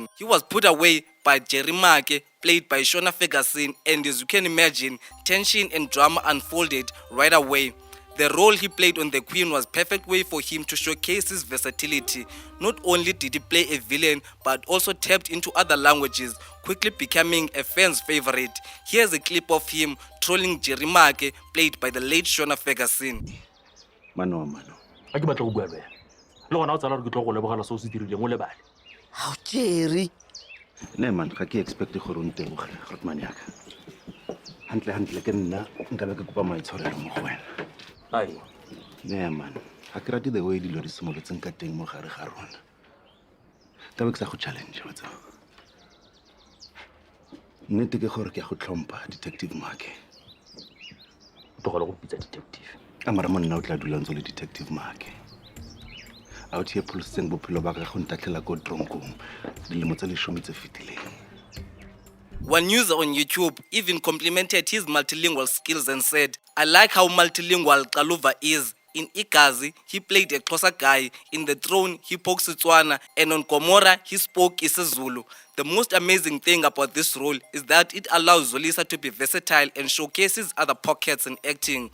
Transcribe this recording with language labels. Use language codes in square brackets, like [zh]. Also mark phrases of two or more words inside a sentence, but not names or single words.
[en] He was put away by Jerry Make, played by Shona Ferguson, and as you can imagine, tension and drama unfolded right away. The role he played on The Queen was a perfect way for him to showcase his versatility. Not only did he play a villain, but also tapped into other languages, quickly becoming a fan's favorite. Here's a clip of him trolling Jerry Make, played by the late Shona Ferguson. [tn] Mano. a ke batla go bua le wena le gona o tsala re ke tlo go lebogela se o se dirileng o lebale [en] How Jerry? [tn] Ne man, [en] ga ke expect [tn] gore o ntebogele Gotman yaka. Hantle ke nna nka be ke kopa maitshwarelo mo go wena. ai Ne man, ga ke rate [en] the way [tn] dilo di simolotseng ka teng mo gare ga rona. Ka be ke sa go challenge wa tsao. Nnete ke gore ke a go tlhompha [en] Detective Make. [tn] o tlogela go pitsa detective A mara monna o tla dula ntse le [en] Detective Make. Out here [tn] poliseng bophelo ba ka go ntatlela ko tronkong dilemo tse 10 tse fetileng. [en] One user on YouTube even complimented his multilingual skills and said, "I like how multilingual Xaluva is. In Igazi, he played a Xhosa guy. In The Throne, he spoke Setswana. And on Gomorrah, he spoke isiZulu. The most amazing thing about this role is that it allows Zolisa to be versatile and showcases other pockets in acting.